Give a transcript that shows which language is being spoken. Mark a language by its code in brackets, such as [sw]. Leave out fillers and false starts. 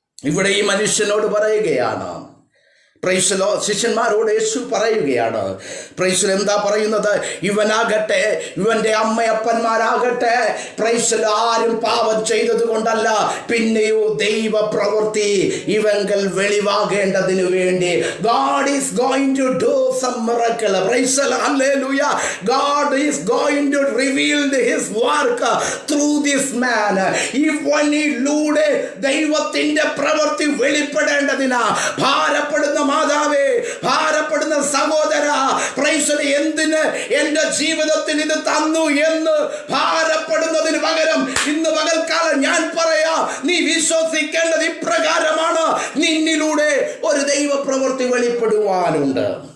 [ml] ഇവിടെ ഈ മനുഷ്യനോട് പറയുകയാണ്, ശിഷ്യന്മാരോട് യേശു പറയുകയാണ്, എന്താ പറയുന്നത്? ഇവനാകട്ടെ, ഇവന്റെ അമ്മയപ്പന്മാരാകട്ടെ, ആരും പാപം ചെയ്തത് കൊണ്ടല്ല, പിന്നെയോ ദൈവ പ്രവൃത്തി ഇവങ്കൽ വെളിവാകേണ്ടതിനു വേണ്ടി. [en] God is going to do some miracle. Praise the Lord. Hallelujah. God is going to reveal his work through this man. [ml] ഇവനിലൂടെ ദൈവത്തിന്റെ പ്രവൃത്തി വെളിപ്പെടേണ്ടതിനാ. ഭാരപ്പെടുന്ന മാതാവേ, ഭാരപ്പെടുന്ന സഹോദര, എന്തിന് എന്റെ ജീവിതത്തിൽ ഇത് തന്നു എന്ന് ഭാരപ്പെടുന്നതിന് പകരം ഇന്ന് പകൽക്കാലം ഞാൻ പറയാ, നീ വിശ്വസിക്കേണ്ടത് ഇപ്രകാരമാണ്: നിന്നിലൂടെ ഒരു ദൈവപ്രവൃത്തി വെളിപ്പെടുവാനുണ്ട്.